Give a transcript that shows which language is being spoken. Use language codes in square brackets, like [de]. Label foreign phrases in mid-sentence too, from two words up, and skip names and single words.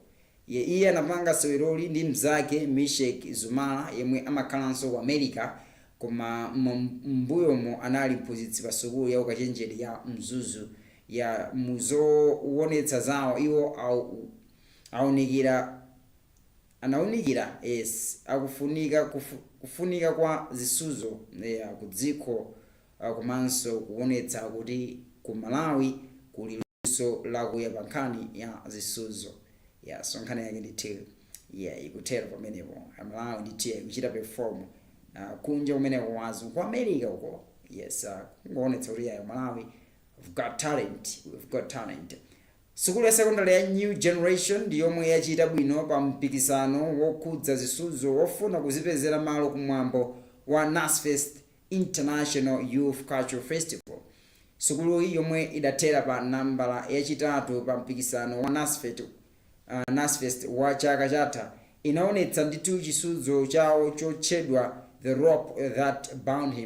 [ny] Iye anapanga seweroli ndi mzake Meshek Zumala yemwe amakhalanso ku America koma mbuyomo anali mphunzitsi pa sukulu ya ukachenjeri ya Mzuzu ya muzoonetsa zawo iwo anaunikira yes kufunika kwa zisuzo ku dziko komanso kuonetsa kuti ku Malawi kuli luso lakuya pa nkhani ya zisuzo. So nkhani yake ndithu ikutera pamenepo Malawi ndithu kuchita perform kunja kumeneko wazi ku America uko. Yes kuonetsa kuti Malawi [en] we've got talent. [ny] Sukulu ya secondary ya New Generation ndi yomwe yachita bwino pa mpikisano wokhudza zisuzo wofuna kuzipezera malo kumwambo wa NASFest International Youth Cultural Festival. Sukulu iyi yomwe idathera pa nambala yachitatu pa mpikisano wa NASFest wa chaka chatha inaonetsa ndithu chisuzo chawo chotchedwa The Rope That Bound Him.